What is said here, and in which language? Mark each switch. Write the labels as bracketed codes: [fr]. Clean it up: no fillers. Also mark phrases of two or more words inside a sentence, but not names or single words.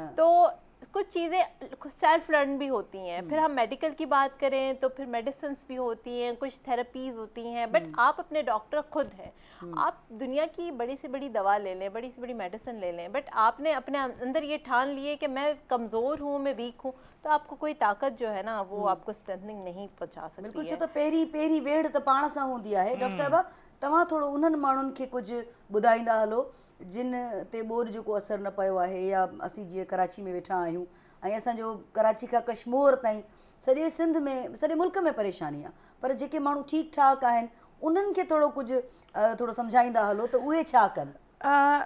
[ur] تو کچھ چیزیں [en] self learn [ur] بھی ہوتی ہیں، پھر ہم میڈیکل کی بات کریں تو پھر میڈیسنس بھی ہوتی ہیں، کچھ تھراپیز ہوتی ہیں، بٹ آپ اپنے ڈاکٹر خود ہیں۔ آپ دنیا کی بڑی سے بڑی دوا لے لیں، بڑی سے بڑی میڈیسن لے لیں، بٹ آپ نے اپنے اندر یہ ٹھان لیے کہ میں کمزور ہوں، میں ویک ہوں، تو آپ کو کوئی طاقت جو ہے نا وہ آپ کو اسٹرینتھنگ نہیں پہنچا سکتی ہے۔ بالکل، [sd] छो त पहिरीं वेड़ त पाण सां हूंदी आहे। डॉक्टर साहिबा, तव्हां थोरो उन्हनि माण्हुनि खे कुझु ॿुधाईंदा हलो जिन ते ॿोॾि जो को असरु न पियो आहे, या असीं जीअं कराची में वेठा आहियूं ऐं असांजो कराची खां कश्मीर ताईं सॼे सिंध में, सॼे मुल्क में परेशानी आहे, पर जेके माण्हू ठीकु ठाक आहिनि उन्हनि खे थोरो कुझु थोरो सम्झाईंदा हलो त उहे छा कनि।